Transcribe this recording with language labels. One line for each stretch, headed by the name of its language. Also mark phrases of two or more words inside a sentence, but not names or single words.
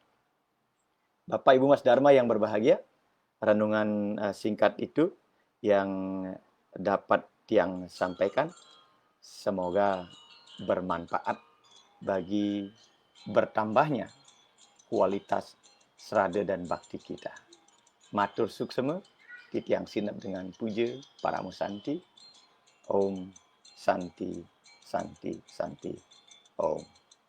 Indonesian: Bapak Ibu Mas Dharma yang berbahagia, renungan singkat itu yang dapat Tiang sampaikan semoga bermanfaat bagi bertambahnya kualitas serada dan bakti kita.
Balinese: Matur suksema, Tiang sinap dengan puja para musanti.
Sanskrit: Om Santi, Santi, Santi. Om.